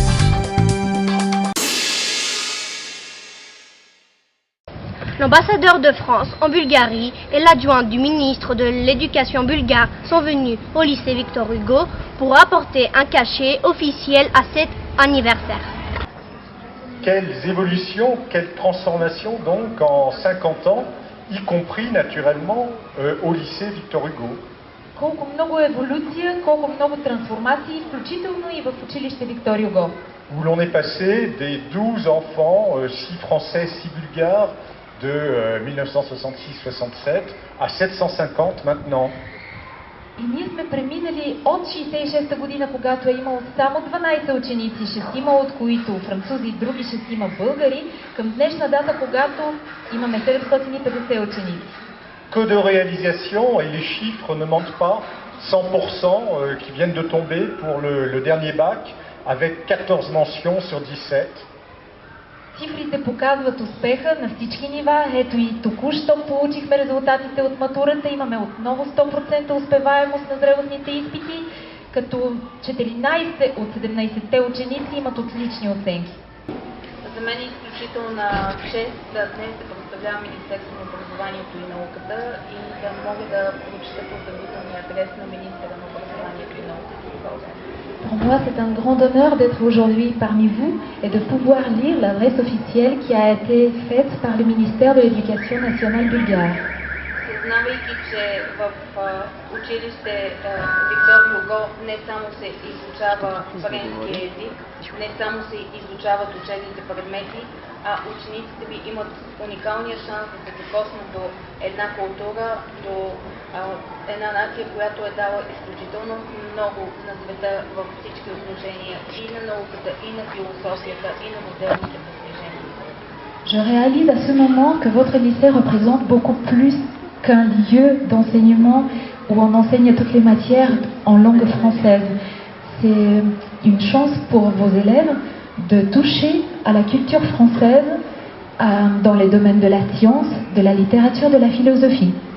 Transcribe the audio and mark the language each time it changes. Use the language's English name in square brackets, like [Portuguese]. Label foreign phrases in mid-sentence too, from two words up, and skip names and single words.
[French] L'ambassadeur de France en Bulgarie et l'adjoint du ministre de l'Éducation bulgare sont venus au lycée Victor Hugo pour apporter un cachet officiel à cet anniversaire. Quelles évolutions, quelles transformations donc en 50 ans, y compris naturellement au lycée Victor Hugo. [Bulgarian] Колко много еволюция, колко много трансформации, включително и в училище Виктор Юго. [French] Où l'on est passé des 12 enfants, 6 français, 6 bulgares, de 1966-67 à 750 maintenant. [Bulgarian] И ние сме преминали от 66-та година, когато е имало само 12 ученици, 6 от които французи и други 6 българи, към днешна дата, когато имаме 750 ученици. [French] Que de réalisations, et les chiffres ne mentent pas, 100% qui viennent de tomber pour le dernier bac, avec 14 mentions sur 17. [Bulgarian] Цифрите показват успеха на всички нива. Ето и току-що получихме резултатите от матурата. Имаме отново 100% успеваемост на зрелостните изпити, като 14 от 17-те ученици имат отлични оценки. За мен е изключителна чест да днес да представлявам Министерството на образованието и науката и да мога да прочета поздравителния адрес на министъра на образованието и науката. [French] Pour moi, c'est un grand honneur d'être aujourd'hui parmi vous et de pouvoir lire l'adresse officielle qui a été faite par le ministère de l'Éducation nationale bulgare. [Bulgarian] Съзнавайки, че в училище Виктор Юго не само се изучава френски език, не само се изучават учебните предмети, а учениците ви имат уникалния шанс да се докоснат до една култура, до една нация, която е дала изключително много на света във всички отношения и на науката, и на философията, и на модерните постижения. [French] Je réalise à ce moment que votre lycée représente beaucoup plus qu'un lieu d'enseignement où on enseigne toutes les matières en langue française. C'est une chance pour vos élèves de toucher à la culture française dans les domaines de la science, de la littérature, de la philosophie.